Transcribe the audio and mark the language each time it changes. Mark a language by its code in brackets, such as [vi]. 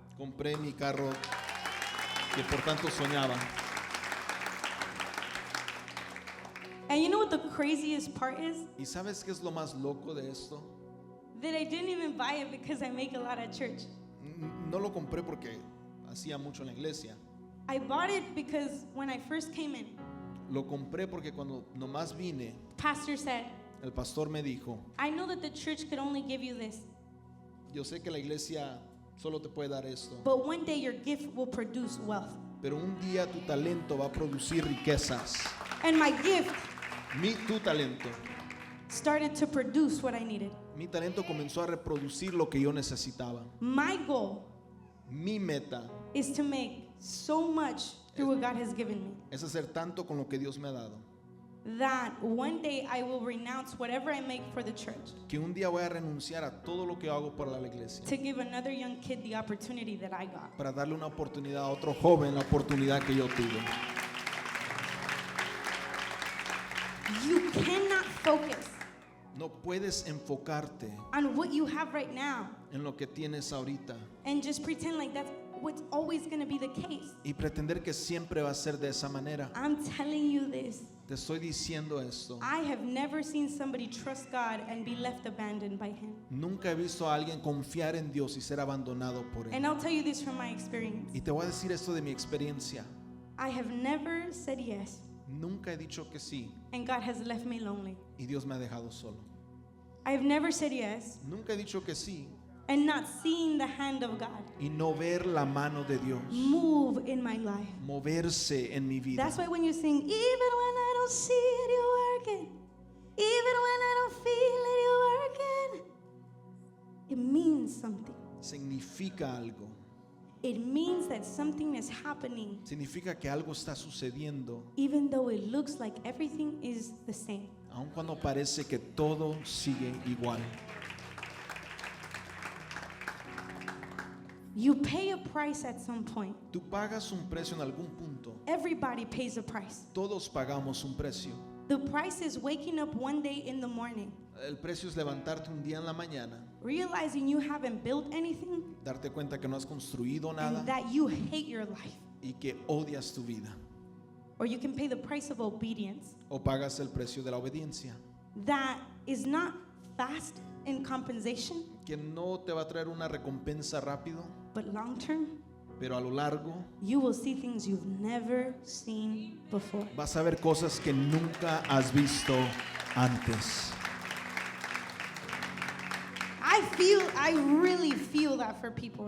[es] compré mi carro que por tanto soñaba. [en] And you know what the craziest part is? [es] ¿Y sabes qué es lo más loco de esto? [en] That I didn't even buy it because I make a lot at church. [es] No lo compré porque hacía mucho en la iglesia. [en] I bought it because when I first came in, [es] Lo compré porque cuando nomás vine, [en] pastor said, [es] el pastor me dijo, [en] I know that the church could only give you this, [es] yo sé que la iglesia solo te puede dar esto, [en] but one day your gift will produce wealth. [es] pero un día tu talento va a producir riquezas. [en] And my gift [es] Tu talento. [en] started to produce what I needed. [es] Mi talento comenzó a reproducir lo que yo necesitaba. [en] My goal [es] Mi meta [en] is to make so much through what God has given me [es] es hacer tanto con lo que Dios me ha dado, [en] that one day I will renounce whatever I make for the church [es] que un día voy a renunciar a todo lo que hago para la iglesia, [en] to give another young kid the opportunity that I got. [es] para darle una oportunidad a otro joven, la oportunidad que yo tuve. [en] You cannot focus [es] No puedes enfocarte [en] on what you have right now [es] en lo que tienes ahorita [en] and just pretend like that's what's always going to be the case. [es] y pretender que siempre va a ser de esa manera. [en] I'm telling you this. [es] Te estoy diciendo esto. [en] I have never seen somebody trust God and be left abandoned by Him. [es] Nunca he visto a alguien confiar en Dios y ser abandonado por [en] And I'll tell you this from my experience. [es] Y te voy a decir esto de mi experiencia. [en] I have never said yes, [es] Nunca he dicho que sí [en] and God has left me lonely. [es] y Dios me ha dejado solo. [en] I have never said yes [es] Nunca he dicho que sí [en] and not seen the hand of God [es] y no ver la mano de Dios [en] move in my life. [es] moverse en mi vida. [en] That's why when you sing, even when I don't see it, you're working. Even when I don't feel it, you're working. It means something. [es] Significa algo. [en] It means that something is happening, [es] Significa que algo está sucediendo, [en] even though it looks like everything is the same. [es] aun cuando parece que todo sigue igual. [en] You pay a price at some point. [es] Tú pagas un precio en algún punto. [en] Everybody pays a price. [es] Todos pagamos un precio. [en] The price is waking up one day in the morning, [es] El precio es levantarte un día en la mañana, [en] realizing you haven't built anything [es] darte cuenta que no has construido nada [en] and that you hate your life. [es] y que odias tu vida. [en] Or you can pay the price of obedience [es] O pagas el precio de la obediencia, [en] that is not fast in compensation, [es] que no te va a traer una recompensa rápido, [en] but long term, [es] pero a lo largo [en] you will see things you've never seen before. [es] vas a ver cosas que nunca has visto antes. [en] I really feel that for people.